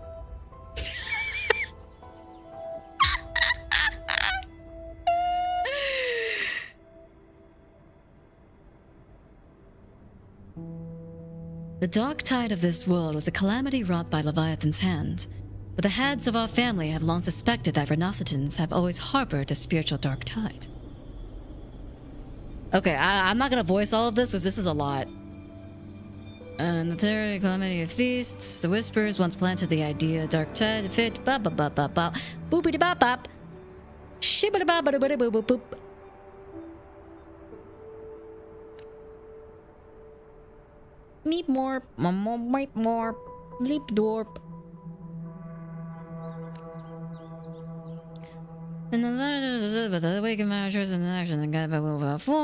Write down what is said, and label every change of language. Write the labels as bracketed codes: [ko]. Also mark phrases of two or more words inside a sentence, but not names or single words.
[en] The dark tide of this world was a calamity wrought by Leviathan's hand, but the heads of our family have long suspected that Renacitans have always harbored a spiritual dark tide. Okay, I'm not gonna voice all of this because this is a lot. And the terror calamity of feasts, the whispers once planted the idea, dark tide, fit, ba ba ba ba ba, boopity bop bop, shibbity ba ba ba ba boop boop. Meep more, wipe more, bleep dorp. And the awakened managers and action and guided by will without form.